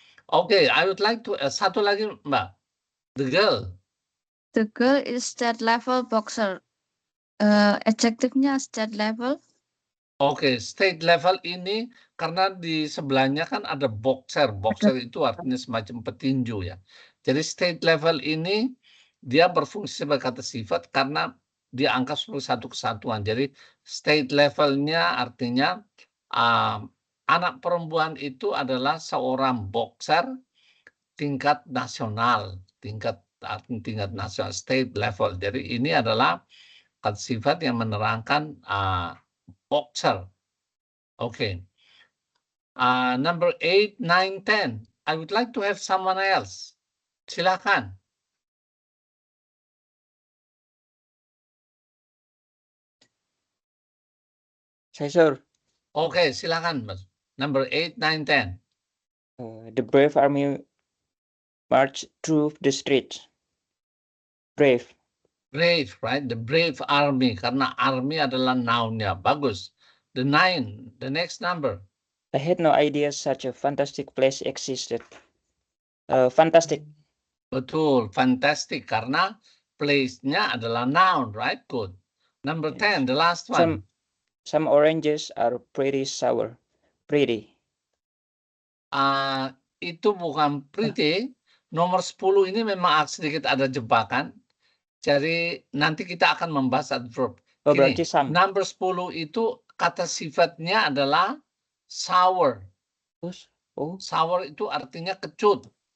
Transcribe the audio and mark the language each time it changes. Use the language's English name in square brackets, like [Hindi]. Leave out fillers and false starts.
[English] Oke, I would like to [Indonesian] satu lagi Mbak. [English] The girl. The girl is state level boxer. [Indonesian] Adjektifnya state level. Oke, state level ini karena di sebelahnya kan ada boxer. Boxer itu artinya semacam petinju ya. Jadi state level ini dia berfungsi sebagai kata sifat karena dia angka sebagai satu kesatuan. Jadi state levelnya artinya anak perempuan itu adalah seorang boxer tingkat nasional, tingkat nasional, state level. Jadi ini adalah kata sifat yang menerangkan boxer. [English] Okay. Number 8, 9, 10. I would like to have someone else. [Indonesian] Silakan. Saya, sir. [English] Okay, [Indonesian] silakan, Mas. [English] Number 8, 9, 10. The brave army marched through the streets. Brave. Brave, right? The brave army. [Indonesian] Karena army adalah noun-nya. Bagus. [English] The 9, the next number. I had no idea such a fantastic place existed. Fantastic. [Indonesian] Betul, fantastic. Karena place-nya adalah noun, right? [English] Good. Number 10, the last one. Some oranges are pretty sour. Pretty. [Indonesian] Itu bukan pretty. Nomor 10 ini memang sedikit ada jebakan. Jadi nanti kita akan membahas adverb. Oh, berarti some. Number 10 itu kata sifatnya adalah sour. Oh. Sour itu artinya kecut.